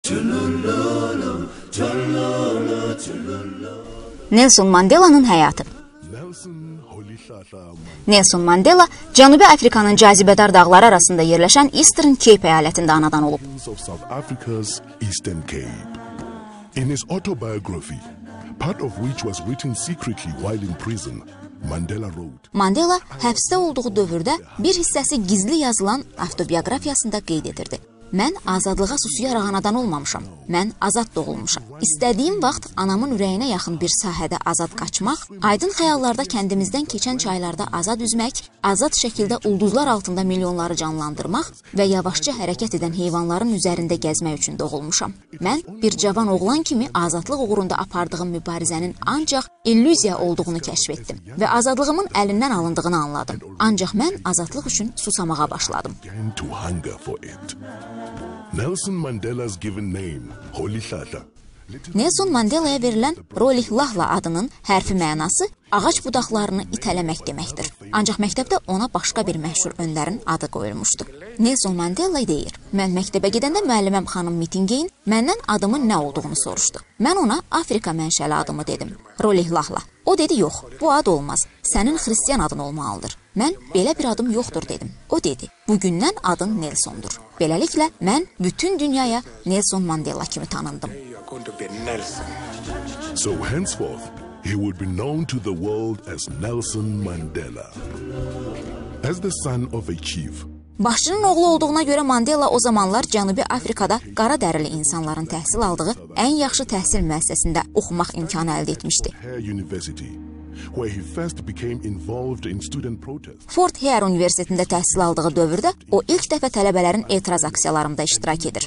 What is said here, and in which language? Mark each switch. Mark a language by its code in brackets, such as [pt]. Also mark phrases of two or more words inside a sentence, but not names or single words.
[az] Nelson Mandela'nın həyatı. Nelson Mandela, Cənubi Afrikanın cazibədar dağları arasında yerləşən Eastern Cape əyalətində anadan olub. [en] In his autobiography, part of which was written secretly while in prison, [az] Mandela həbsdə olduğu dövrdə bir hissəsi gizli yazılan avtobiografiyasında qeyd edirdi. Mən azadlığa susuyaraq anadan olmamışam. Mən azad doğulmuşam. İstədiyim vaxt anamın ürəyinə yaxın bir sahədə azad qaçmaq, aydın xəyallarda kəndimizdən keçən çaylarda azad üzmək, azad şəkildə ulduzlar altında milyonları canlandırmaq və yavaşca hərəkət edən heyvanların üzərində gəzmək üçün doğulmuşam. Mən bir cavan oğlan kimi azadlıq uğrunda apardığım mübarizənin ancaq illüziya olduğunu kəşf etdim və azadlığımın əlindən alındığını anladım. Ancaq mən azadlıq üçün susamağa başladım. [en] Nelson Mandela's given name, Rolihlahla. [az] Nelson Mandela'ya verilən Rolihlahla adının hərfi mənası ağac budaqlarını itələmək deməkdir. Ancaq məktəbdə ona başqa bir məşhur öndərin adı qoyulmuşdu. Nelson Mandela deyir, mən məktəbə gedəndə müəlliməm xanım Mittingeyin məndən adımın nə olduğunu soruşdu. Mən ona Afrika mənşəli adımı dedim, Rolihlahla. O dedi, yox, bu ad olmaz, sənin xristiyan adın olmalıdır. Mən belə bir adım yoxdur dedim. O dedi, bugündən adın Nelsondur. Beləliklə, mən bütün dünyaya Nelson Mandela kimi tanındım. [en] So henceforth, he would be known to the world as Nelson Mandela. As the son of a chief, [az] Başçının oğlu olduğuna görə Mandela o zamanlar Cənubi Afrikada qara dərili insanların təhsil aldığı ən yaxşı təhsil müəssisəsində oxumaq imkanı əldə etmişdi. Fort Hare Universitetində təhsil aldığı dövrdə o ilk dəfə tələbələrin etiraz aksiyalarında iştirak edir.